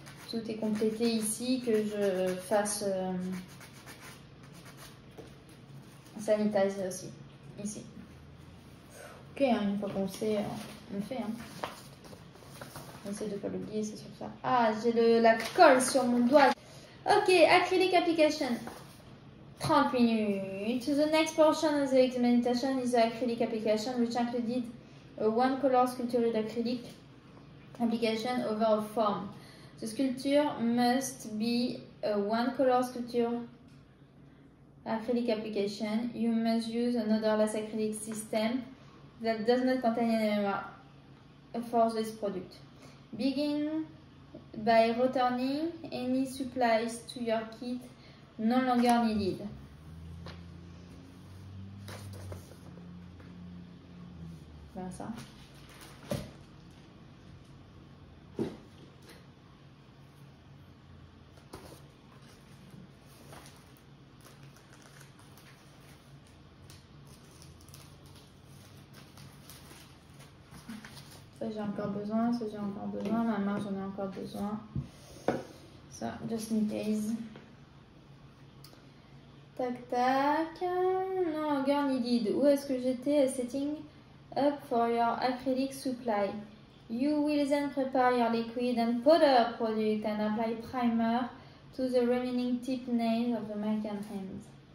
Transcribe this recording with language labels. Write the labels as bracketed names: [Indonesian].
[French] Tout est complété ici, que je fasse sanitiser aussi, ici. Ok, hein, une fois qu'on sait, on fait. Hein. On essaie de ne pas l'oublier, c'est sur ça. Ah, j'ai la colle sur mon doigt. [English] Ok, acrylic application. 30 minutes. The next portion of the examination is the acrylic application, which included a one-color sculptured acrylic application over a form. The sculpture must be a one-color sculpture acrylic application. You must use an odorless acrylic system that does not contain any for this product. Begin by returning any supplies to your kit no longer needed. [French] Voilà ça. Ça j'ai encore besoin, ça j'ai encore besoin, ma main j'en ai encore besoin. [English] Ça, just in case. [French] Tac tac, [English] no longer needed. [French] Où est-ce que j'étais? [English] Setting up for your acrylic supply. You will then prepare your liquid and powder product and apply primer to the remaining tip nails of the mannequin hands.